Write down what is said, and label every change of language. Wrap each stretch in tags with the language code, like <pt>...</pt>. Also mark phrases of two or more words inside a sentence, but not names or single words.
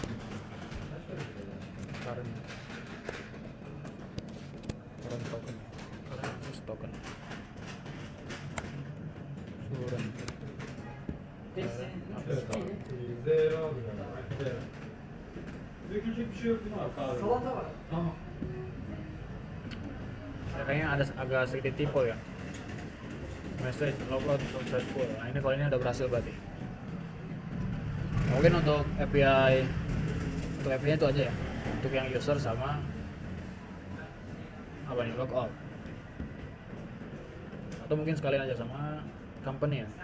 <en>Current token, current access token.</en> <tr>Dökülecek bir şey yok değil mi abi? Salata var. Tamam.</tr> <id>Kayaknya ada agak sedikit typo ya.</id> <en>Message logout successful.</en> <id>Nah ini kalau ini udah berhasil berarti. Mungkin untuk API itu aja ya. untuk yang user sama apa nih, logout, atau mungkin sekalian aja sama company ya.</id>